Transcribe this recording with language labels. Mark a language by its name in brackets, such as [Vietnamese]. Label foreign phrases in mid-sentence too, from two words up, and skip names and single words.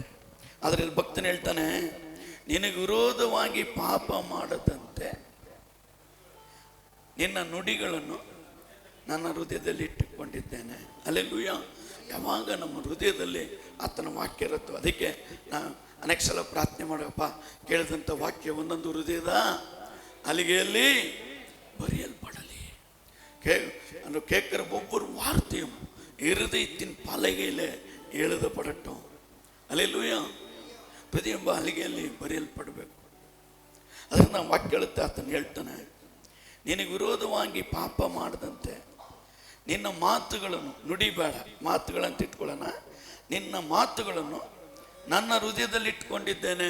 [Kannada] ಆದರೆ ಇಲ್ಲಿ ಭಕ್ತನ ಹೇಳ್ತಾನೆ, ನಿನಗೆ ವಿರೋಧವಾಗಿ ಪಾಪ ಮಾಡದಂತೆ ನಿನ್ನ ನುಡಿಗಳನ್ನು ನನ್ನ ಹೃದಯದಲ್ಲಿ ಇಟ್ಟುಕೊಂಡಿದ್ದೇನೆ. ಅಲ್ಲೆಲ್ಲೂಯ್ಯ. ಯಾವಾಗ ನಮ್ಮ ಹೃದಯದಲ್ಲಿ ಆತನ ವಾಕ್ಯ ಇರುತ್ತೋ, ಅದಕ್ಕೆ ನಾನು ಅನೇಕ ಸಲ ಪ್ರಾರ್ಥನೆ ಮಾಡಪ್ಪ, ಕೇಳಿದಂಥ ವಾಕ್ಯ ಒಂದೊಂದು ಹೃದಯದ ಅಲಿಗೆಯಲ್ಲಿ ಬರೆಯಲ್ಪಡಲಿ. ಕೇಳ್ಕರ ಒಬ್ಬರು ವಾರ್ತೆಯು [Tamil] இருதயத்தின் பலகையில் எழுதப்படட்டும். [Kannada] ಅಲ್ಲೆಲ್ಲೂಯ್ಯ. ಪ್ರತಿಯೊಬ್ಬ ಹಲಿಗೆಯಲ್ಲಿ ಬರೆಯಲ್ಪಡಬೇಕು. ಅದಕ್ಕೆ ನಾವು ವಾಕ್ಯ ಹೇಳುತ್ತೆ, ಆತನು ಹೇಳ್ತಾನೆ, ನಿನಗೆ ವಿರೋಧವಾಗಿ ಪಾಪ ಮಾಡದಂತೆ ನಿನ್ನ ಮಾತುಗಳನ್ನು ನುಡಿಬೇಡ. ಮಾತುಗಳಂತ ಇಟ್ಕೊಳ್ಳೋಣ. ನಿನ್ನ ಮಾತುಗಳನ್ನು ನನ್ನ ಹೃದಯದಲ್ಲಿ ಇಟ್ಕೊಂಡಿದ್ದೇನೆ.